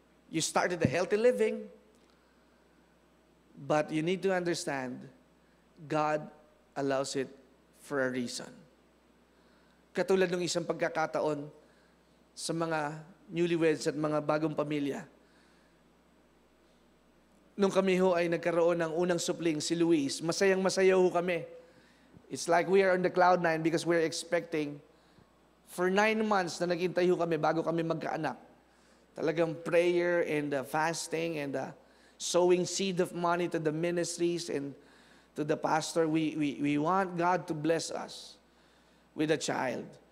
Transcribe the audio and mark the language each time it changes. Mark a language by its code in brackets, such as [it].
[en] You started a healthy living, but you need to understand, God allows it for a reason. [tl] Katulad ng isang pagkakataon sa mga newlyweds at mga bagong pamilya. Nung kami ho ay nagkaroon ng unang supling, si Luis, masayang-masaya ho kami. [en] It's like we are on the cloud 9 because we're expecting. For 9 months [tl] na naghintay ho kami bago kami magkaanak. [en] Talagang prayer and fasting and sowing seed of money to the ministries and to the pastor. We want God to bless us with a child.